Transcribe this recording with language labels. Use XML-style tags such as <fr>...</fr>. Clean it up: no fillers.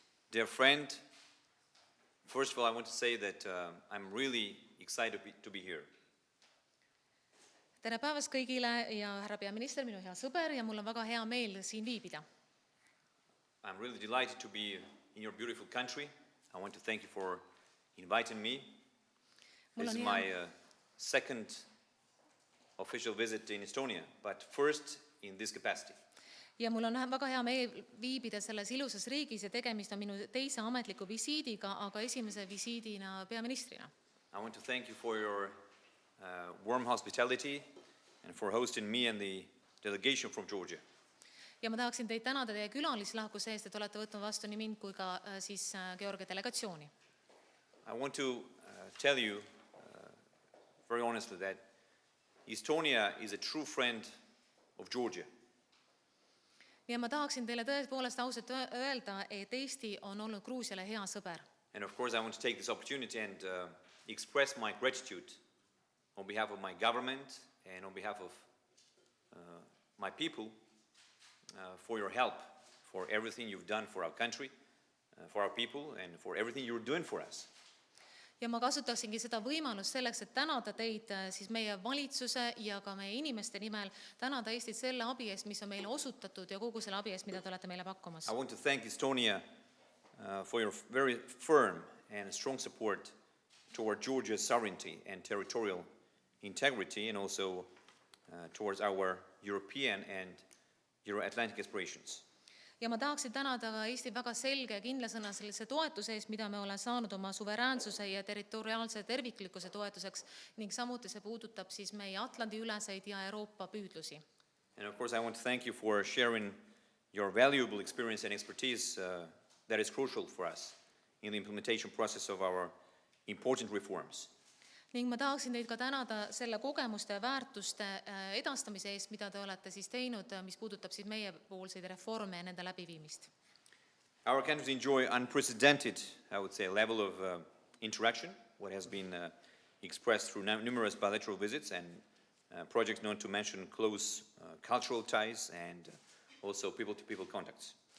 <en>Dear friend, first of all, I want to say that I'm really excited to be here.</en> <et>Tere päevast kõigile ja härra peaminister, minu hea sõber, ja mul on väga hea meel siin viibida.</et> <en>I'm really delighted to be in your beautiful country. I want to thank you for inviting me. This is my second official visit in Estonia, but first in this capacity.</en> <et>Ja mul on väga hea meel viibida selles ilusas riigis ja tegemist on minu teise ametliku visiidiga, aga esimese visiidina peaministrina.</et> <en>I want to thank you for your warm hospitality and for hosting me and the delegation from Georgia.</en> <et>Ja ma tahaksin teid tänada teie külalislahkuse eest, et olete võtnud vastu nii mind kui ka siis Georgia delegatsiooni.</et> <en>I want to tell you very honestly that Estonia is a true friend of Georgia.</en> <et>Ja ma tahaksin teile tõepoolest ausalt öelda, et Eesti on olnud Gruusiale hea sõber.</et> <en>And of course I want to take this opportunity and express my gratitude on behalf of my government and on behalf of my people for your help, for everything you've done for our country, for our people and for everything you're doing for us.</en> <et>Ja ma kasutaksingi seda võimalust selleks, et tänada teid siis meie valitsuse ja ka meie inimeste nimel, tänada Eestit selle abi eest, mis on meile osutatud ja kogu selle abi eest, mida te olete meile pakkumas.</et> <en>I want to thank Estonia for your very firm and strong support toward Georgia's sovereignty and territorial integrity and also towards our European and Euro-Atlantic aspirations.</en> <et>Ja ma tahaksin tänada ka Eesti väga selge ja kindlasõnaselise toetuse eest, mida me oleme saanud oma suveräänsuse ja territoriaalse terviklikkuse toetuseks ning samuti see puudutab siis meie Atlandi üleseid ja Euroopa püüdlusi.</et> <en>And of course I want to thank you for sharing your valuable experience and expertise that is crucial for us in the implementation process of our important reforms.</en> <et>Ning ma tahaksin teid ka tänada selle kogemuste ja väärtuste edastamise eest, mida te olete siis teinud, mis puudutab siis meie poolseid reforme ja nende läbiviimist.</et> <en>Our countries enjoy unprecedented, I would say, level of interaction, what has been expressed through numerous bilateral visits and projects, not to mention close cultural ties and also people-to-people contacts.</en>